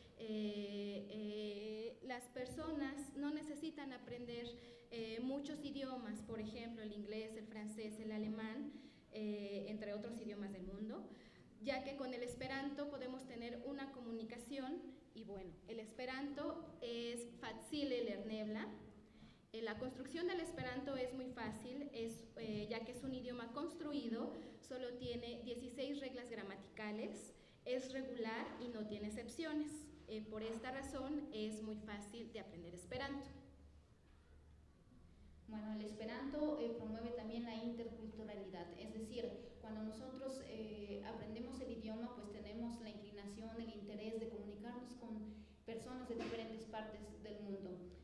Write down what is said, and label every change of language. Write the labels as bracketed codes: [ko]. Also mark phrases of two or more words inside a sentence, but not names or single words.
[es] las personas no necesitan aprender muchos idiomas, por ejemplo, el inglés, el francés, el alemán, entre otros idiomas del mundo, ya que con el Esperanto podemos tener una comunicación. Y bueno, el Esperanto es [eo] facile lernebla. [es] La construcción del Esperanto es muy fácil, ya que es un idioma construido, solo tiene 16 reglas gramaticales, es regular y no tiene excepciones. Por esta razón es muy fácil de aprender Esperanto. Bueno, el Esperanto promueve también la interculturalidad, es decir, cuando nosotros aprendemos el idioma, pues tenemos la inclinación, el interés de comunicarnos con personas de diferentes partes del mundo.